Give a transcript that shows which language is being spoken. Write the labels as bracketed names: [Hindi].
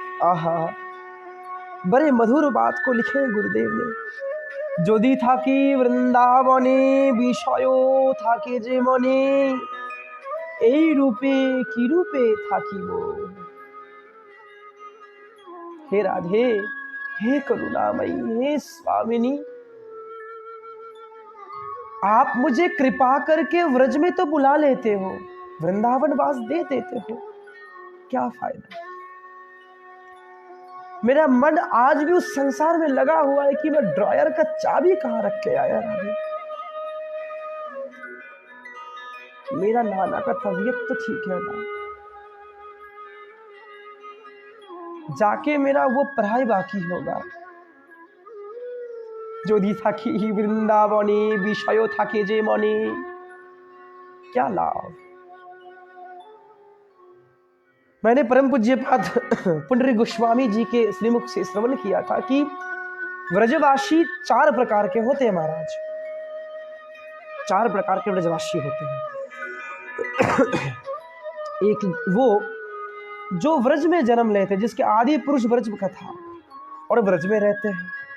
[Hindi] आहा, बड़े मधुर बात को लिखे गुरुदेव ने। [Bangla] যদি থাকি বৃন্দাবনে বিষয় থাকে যে মনে, এই রূপে কি রূপে থাকিব। [Hindi] हे राधे, हे करुणामयी, हे स्वामिनी, आप मुझे कृपा करके व्रज में तो बुला लेते हो, वृंदावन वास दे देते हो, क्या फायदा। मेरा मन आज भी उस संसार में लगा हुआ है कि मैं ड्रॉयर का चाबी कहां रख के आया राधे। मेरा नाना का तबीयत तो ठीक है ना, जाके मेरा वो पढ़ाई बाकी होगा। [Bangla] যদি থাকি বৃন্দাবনে বিষয় থাকে যে মনে, [Hindi] क्या लाभ। मैंने परम पूज्यपाद पुंडरी गोस्वामी जी के श्रीमुख से श्रवण किया था कि व्रजवासी 4 प्रकार के होते हैं महाराज, 4 प्रकार के व्रजवासी होते हैं। एक वो जो व्रज में जन्म लेते हैं, जिसके आदि पुरुष व्रज का था और व्रज में रहते हैं।